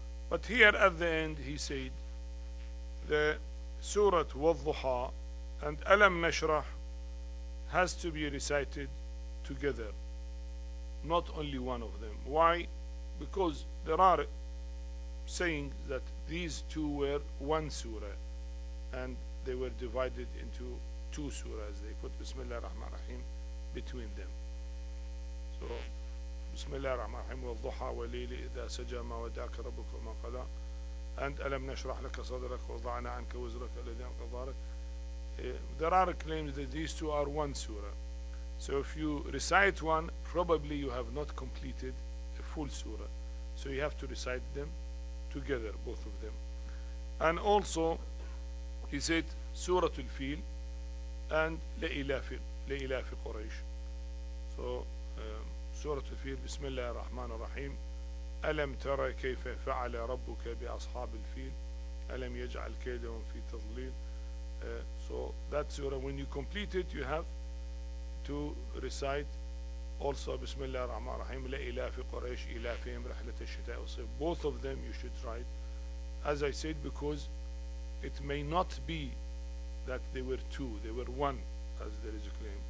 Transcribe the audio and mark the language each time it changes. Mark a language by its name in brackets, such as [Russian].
[English] But here at the end he said the Surah Wal-Duha and Alam Nashrah has to be recited together, not only one of them. Why? Because there are saying that these two were one surah and they were divided into two surahs. They put Bismillah ar-Rahman ar-Rahim between them. [Arabic] So بسم الله الرحمن الرحيم والضحى والليل إذا سجى ما ودعك ربك وما قلى and ألم نشرح لك صدرك ووضعنا عنك وزرك الذي أنقض ظهرك. [English] There are claims that these two are one surah. So if you recite one, probably you have not completed a full surah. So you have to recite them together, both of them. And also he said Surah Al-Fil and Layla fi Quraysh. [Arabic] So Surah Al-Fil, Bismillah ar-Rahman ar-Rahim, ألم ترى كيف فعل ربك بأصحاب الفيل ألم يجعل كيدهم في تضليل. [English] So that surah, when you complete it, you have to recite also Bismillah ar-Rahman ar-Rahim, [Arabic] لإله في قريش إلافهم رحلة الشتاء والصيف. [English] Both of them you should write, as I said, because it may not be that they were two, they were one, as there is a claim.